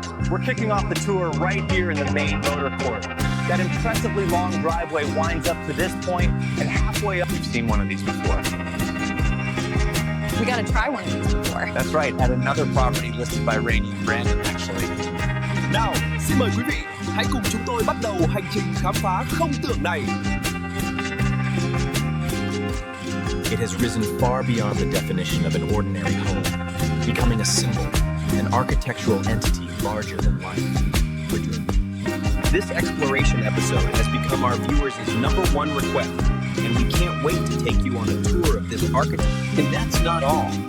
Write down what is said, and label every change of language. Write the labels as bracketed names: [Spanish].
[English] We're kicking off the tour right here in the main motor court. That impressively long driveway winds up to this point, and halfway up, you've seen one of these before. We gotta try one of these before. That's right, at another property listed by Rainey and Brandon, actually. [Vietnamese] Nào, xin mời quý vị, hãy cùng chúng tôi bắt đầu hành trình khám phá không tưởng này. [English] It has risen far beyond the definition of an ordinary home, becoming a symbol, an architectural entity larger than life. This exploration episode has become our viewers' #1 request, and we can't wait to take you on a tour of this architecture. And that's not all.